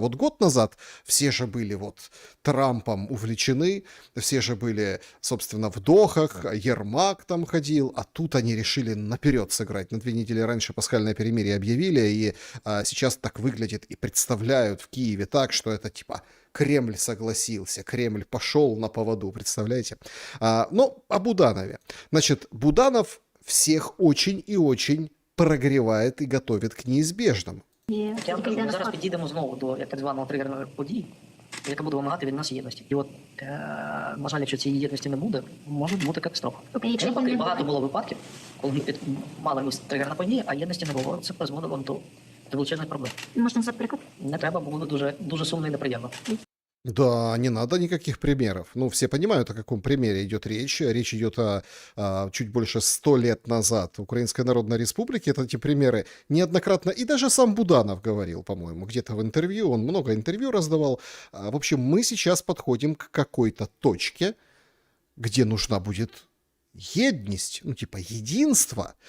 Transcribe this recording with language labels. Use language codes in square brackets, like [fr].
[ru] Вот год назад все же были вот Трампом увлечены, все же были, собственно, в Дохах, Ермак там ходил, а тут они решили наперед сыграть. На 2 недели раньше пасхальное перемирие объявили, и сейчас так выглядит и представляют в Киеве так, что это типа Кремль согласился, Кремль пошел на поводу, представляете? Но о Буданове. Значит, Буданов всех очень и очень прогревает и готовит к неизбежному. [uk] Я вам кажу, ми зараз підійдемо знову до так званого тригерної події, яка буде вимагати від нас єдності. І от, на жаль, якщо цієї єдності не буде, може бути катастрофа. Навпаки, багато було випадків, коли ми мали ось тригерна подія, а єдності не було. Це призводило до величезних проблем. Можна назвати приклад? Не треба, бо було дуже, дуже сумно і неприємно. [ru] Да, не надо никаких примеров. Ну, все понимают, о каком примере идет речь. Речь идет о чуть больше 100 лет назад Украинской Народной Республике. Это эти примеры неоднократно, и даже сам Буданов говорил, по-моему, где-то в интервью, он много интервью раздавал. В общем, мы сейчас подходим к какой-то точке, где нужна будет едность, ну типа единство.